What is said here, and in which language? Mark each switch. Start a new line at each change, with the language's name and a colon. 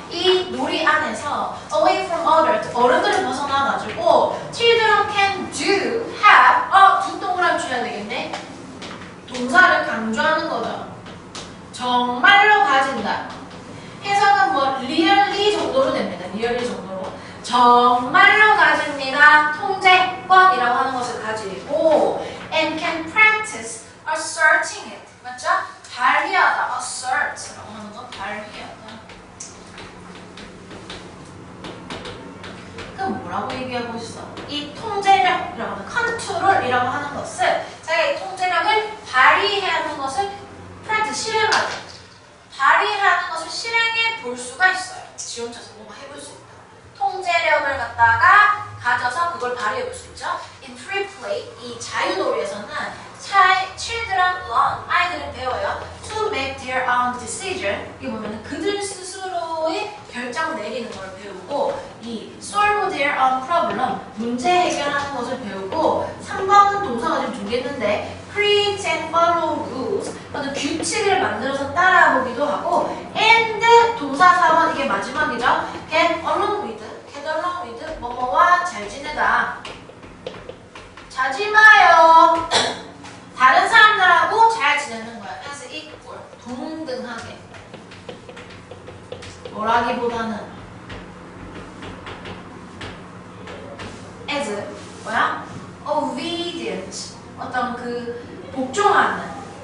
Korean: 이 놀이 안에서
English: away from others,
Korean: 어른들을 벗어나가지고
English: children can do, have,
Korean: 두 동그라미 줘야 되겠네. 동사를 강조하는 거죠. 정말로 가진다. 해석은 뭐 really 정도로 됩니다. really 정도로. 정말로 가집니다. 통제권이라고 하는 것을 가지고
English: and can practice asserting it.
Korean: 맞죠? 발휘하다. assert라고 하는 건 발휘하다. 그럼 뭐라고 얘기하고 있어? 이 통제력이라고 하는 컨트롤이라고 하는 것을 자기가 이 통제력을 발휘해야 하는 것을 practice, 실행하다. 발휘하는 것을 실행해 볼 수가 있어요. 지 혼자서 뭔가 해볼 수 있다. 통제력을 갖다가 가져서 그걸 발휘해 볼 수 있죠.
English: In free play,
Korean: 이 자유놀이에서는
English: children learn,
Korean: 아이들은 배워요.
English: To make their own decision.
Korean: 이게 보면은 그들 스스로의 결정 내리는 걸 배우고 이
English: solve their own problem,
Korean: 문제 해결하는 것을 배우고 3번은 동사가 좀 두겠는데
English: create and follow rules,
Korean: 어떤 규칙을 만들어서 따라보기도 하고 and 동사 4번 이게 마지막이죠.
English: get along with,
Korean: 뭐뭐와 잘 지내다. 자지 마요. 다른 사람들하고 잘 지내는 거야.
English: as equal,
Korean: 동등하게. 뭐라기보다는 as 뭐야? obedient, 어떤 그 복종하는.